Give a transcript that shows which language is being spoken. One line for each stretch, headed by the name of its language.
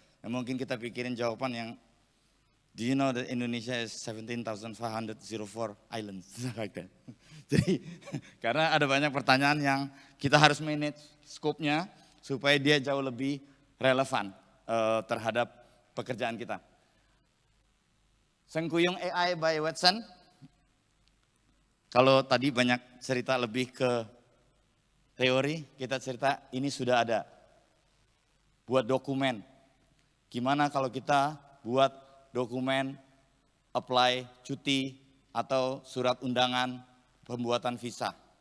Indonesian: Nah, mungkin kita pikirin jawaban yang
English: do you know that Indonesia is 17,504 islands like that.
Indonesian: Jadi karena ada banyak pertanyaan yang kita harus manage scope-nya supaya dia jauh lebih relevan terhadap pekerjaan kita. Sengkuyung AI by Watson. Kalau tadi banyak cerita lebih ke teori, kita cerita ini sudah ada. Buat dokumen. Gimana kalau kita buat dokumen, apply, cuti, atau surat undangan, pembuatan visa.